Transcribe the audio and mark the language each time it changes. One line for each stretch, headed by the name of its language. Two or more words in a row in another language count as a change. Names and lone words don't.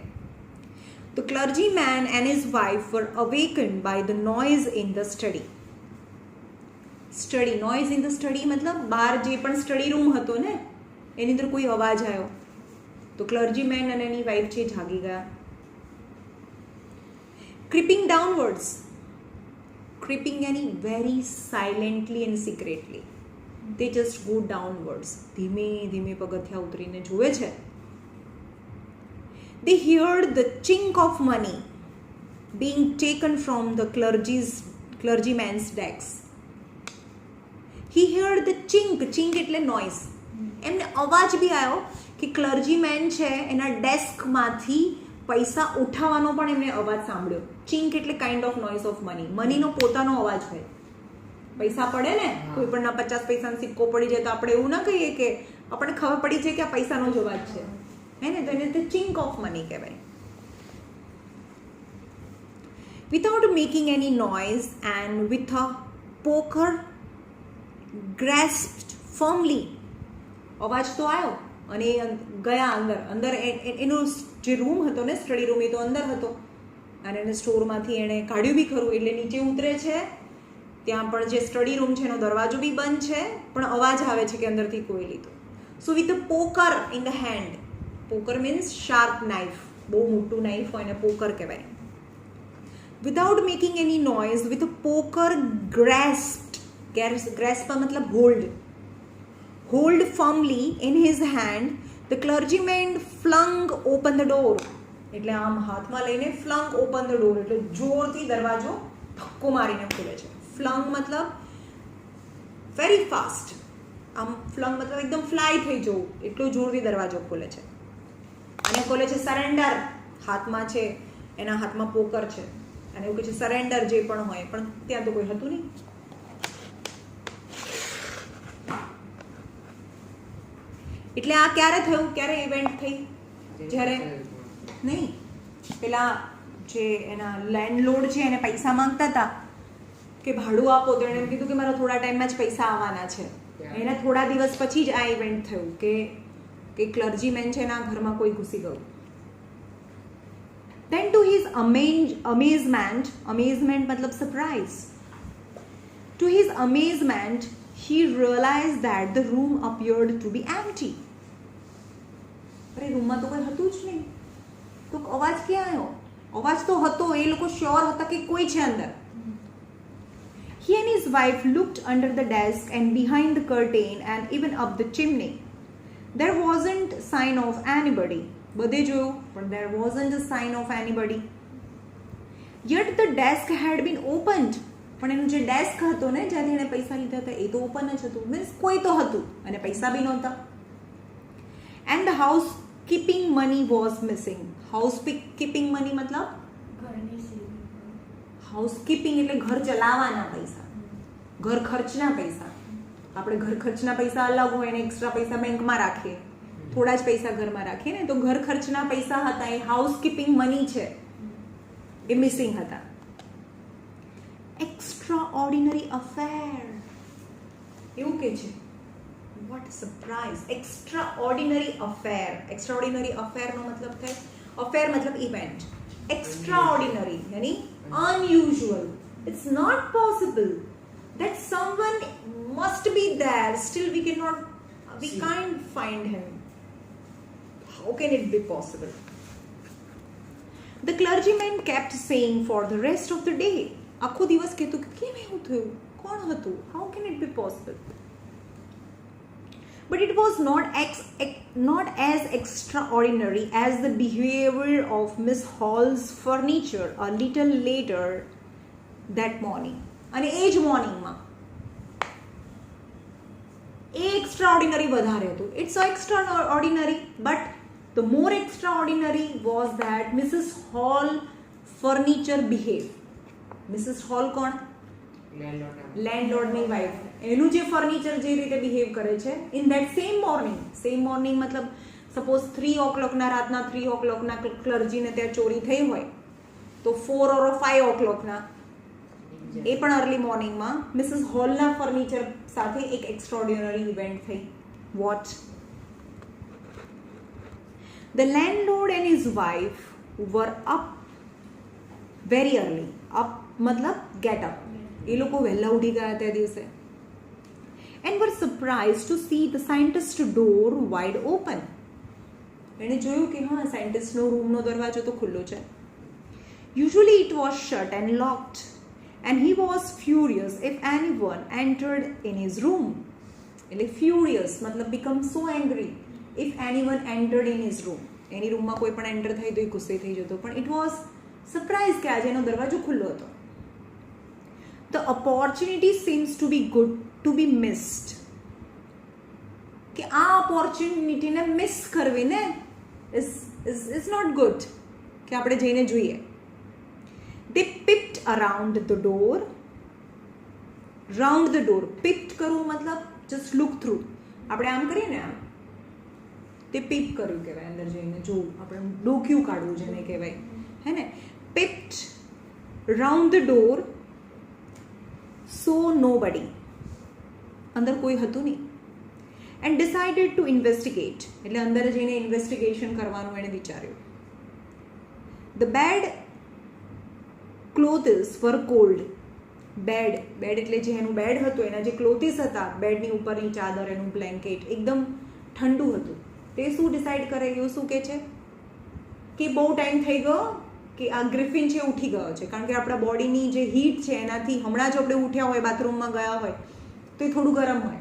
English: The clergyman and his wife were awakened by the noise in the study. Noise in the study
Gujarati: મતલબ બહાર જે પણ સ્ટડી રૂમ હતો ને એની અંદર કોઈ અવાજ આવ્યો તો ક્લર્જીમેન અને એની વાઇફ છે જાગી ગયા.
English: Creeping downwards. Creeping यानी very silently and secretly. They just go downwards.
Gujarati: ધીમે ધીમે પગથિયા ઉતરીને જુએ છે.
English: They heard the chink of money being taken from the clergyman's desk. He heard the chink એટલે noise.
Gujarati: એમને અવાજ બી આવ્યો કે ક્લર્જીમેન છે એના ડેસ્કમાંથી પૈસા ઉઠાવવાનો પણ એમને અવાજ સાંભળ્યો. ચિંક એટલે
English: kind of noise of
Gujarati: મનીનો પોતાનો અવાજ હોય. પૈસા પડે ને, કોઈ પણ 50 પૈસાનો સિક્કો પડી જાય તો આપણે એવું ના કહીએ કે આપણને ખબર પડી જાય કે આ પૈસાનો જ અવાજ છે, હે ને? તો એને તે
English: chink of money
Gujarati: કહેવાય.
English: Without making any noise and with a poker grasped firmly,
Gujarati: અવાજ તો આવ્યો અને ગયા અંદર એનો જે રૂમ હતો ને
English: study room,
Gujarati: એ તો અંદર હતો અને એને સ્ટોરમાંથી એણે કાઢ્યું બી ખરું. એટલે નીચે ઉતરે છે, ત્યાં પણ જે
English: study room
Gujarati: છે એનો દરવાજો બી બંધ છે, પણ અવાજ આવે છે કે અંદરથી કોઈ લીધું.
English: So with a poker in the hand. poker means sharp knife,
Gujarati: બહુ મોટું નાઇફ હોય ને પોકર કહેવાય.
English: Without making any noise, with a poker grasped. ગ્રેસ્પ મતલબ hold firmly in his hand, the clergyman flung open the door.
Gujarati: એટલે આમ હાથમાં લઈને
English: flung open the door
Gujarati: એટલે જોરથી દરવાજો ધક્કો મારીને ખોલે છે.
English: flung મતલબ very fast.
Gujarati: આમ flung મતલબ એકદમ ફ્લાય થઈ જવું, એટલો જોરથી દરવાજો ખોલે છે અને ખોલે છે સરેન્ડર. હાથમાં છે, એના હાથમાં પોકર છે અને એવું કહે છે સરેન્ડર જે પણ હોય, પણ ત્યાં તો કોઈ હતું નહીં. એટલે આ ક્યારે થયું, ક્યારે ઇવેન્ટ થઈ? જ્યારે નહીં, પેલા જે એના લેન્ડલોર્ડ છે એને પૈસા માંગતા હતા કે ભાડું આપો, તો એણે એમ કીધું કે મારા થોડા ટાઈમમાં જ પૈસા આવવાના છે. એના થોડા દિવસ પછી જ આ ઇવેન્ટ થયું કે ક્લર્જીમેન છે એના ઘરમાં કોઈ ઘૂસી ગયું.
English: Then to his amazement મતલબ સરપ્રાઇઝ, to his amazement he realized that the room appeared to be empty.
Gujarati: અરે રૂમમાં તો કોઈ હતું જ નહીં, તો અવાજ ક્યાં આવ્યો? અવાજ તો હતો, એ લોકો શ્યોર હતા કે કોઈ છે અંદર.
English: He and his wife looked under the desk and behind the curtain and even up the chimney. There wasn't sign of anybody.
Gujarati: બધે જોયું પણ
English: there wasn't a sign of anybody. Yet the desk had been opened.
Gujarati: પણ એનું જે ડેસ્ક હતો ને જ્યાંથી એણે પૈસા લીધા હતા એ તો ઓપન જ હતું, મીન્સ કોઈ તો હતું અને પૈસા બી નહોતા.
English: And the house keeping money was missing. house keeping money
Gujarati: મતલબ
English: house keeping
Gujarati: એટલે ઘર ચલાવવાના પૈસા, ઘર ખર્ચના પૈસા. આપણે ઘર ખર્ચના પૈસા અલગ હોય ને એક્સ્ટ્રા પૈસા બેંકમાં રાખીએ, થોડા જ પૈસા ઘરમાં રાખીએ ને, તો ઘર ખર્ચના પૈસા હતા એ
English: house keeping money
Gujarati: છે એ મિસિંગ હતા.
English: Extraordinary affair.
Gujarati: એવું કે છે,
English: what a surprise. Extraordinary affair. Extraordinary affair
Gujarati: નો મતલબ થાય,
English: affair મતલબ event. Extraordinary यानी unusual. It's not possible that someone must be there, still we can't find him. How can it be possible? The clergyman kept saying for the rest of the day.
Gujarati: આખો દિવસ કહેતું કે કેમ એવું થયું, કોણ હતું,
English: how can it be possible? But it was not as extraordinary as the behavior of Miss Hall's furniture a little later that morning.
Gujarati: અને એ જ મોર્નિંગમાં એ એક્સ્ટ્રાઓર્ડિનરી વધારે હતું.
English: It's so extraordinary, but the more extraordinary was that Mrs. Hall furniture behaved.
Gujarati: Mrs. Hall કોણ? લેન્ડલોર્ડની વાઇફ. એનું જે ફર્નિચર જે રીતે બિહેવ કરે છે
English: in that same morning
Gujarati: મતલબ સપોઝ 3 o'clock ના રાતના 3 o'clock ના ક્લર્જીને ત્યાં ચોરી થઈ હોય તો
English: 4 or 5 o'clock
Gujarati: ના એ પણ અર્લી મોર્નિંગમાં મિસિસ હોલના ફર્નિચર સાથે એક એક્સ્ટ્રાઓર્ડિનરી ઇવેન્ટ થઈ. વોટ?
English: The landlord and his wife were up very early. Up मतलब get up.
Gujarati: એ લોકો વહેલા ઉઠી ગયા તે દિવસે.
English: And were surprised to see the scientist door wide open.
Gujarati: એણે જોયું કે હા સાયન્ટિસ્ટનો રૂમનો દરવાજો તો ખુલ્લો છે.
English: Usually it was shut and locked, and he was furious if anyone entered in his room. એટલે furious મતલબ become so angry if anyone entered in his room.
Gujarati: એની રૂમમાં કોઈ પણ એન્ટર થઈ તો એ ગુસ્સે થઈ જતો. પણ
English: it was surprise
Gujarati: કે આજે એનો દરવાજો ખુલ્લો હતો.
English: The opportunity seems to be good to be missed.
Gujarati: કે આ ઓપોર્ચ્યુનિટીને મિસ કરવીને
English: is not good
Gujarati: કે આપણે જઈને જોઈએ.
English: They peeped around the door. Round the door. Peeped કરવું મતલબ just look through.
Gujarati: આપણે આમ કરીએ ને આમ તે પીપ કર્યું કહેવાય, અંદર જઈને જોવું, આપણે ડોક્યું કાઢવું જેને કહેવાય, હે ને.
English: Peeped round the door, saw nobody.
Gujarati: અંદર કોઈ હતું નહીં.
English: And decided to investigate.
Gujarati: એટલે અંદર જઈને ઇન્વેસ્ટિગેશન કરવાનું એણે વિચાર્યું.
English: The bed clothes were cold.
Gujarati: બેડ એટલે જે એનું બેડ હતું એના જે ક્લોથીસ હતા, બેડની ઉપરની ચાદર, એનું બ્લેન્કેટ એકદમ ઠંડુ હતું. તે શું ડિસાઇડ કરે, એવું શું કહે છે કે બહુ ટાઈમ થઈ ગયો કે આ ગ્રિફિન છે ઉઠી ગયો છે, કારણ કે આપણા બોડીની જે હીટ છે એનાથી હમણાં જ આપણે ઉઠ્યા હોય, બાથરૂમમાં ગયા હોય તો એ થોડું ગરમ હોય.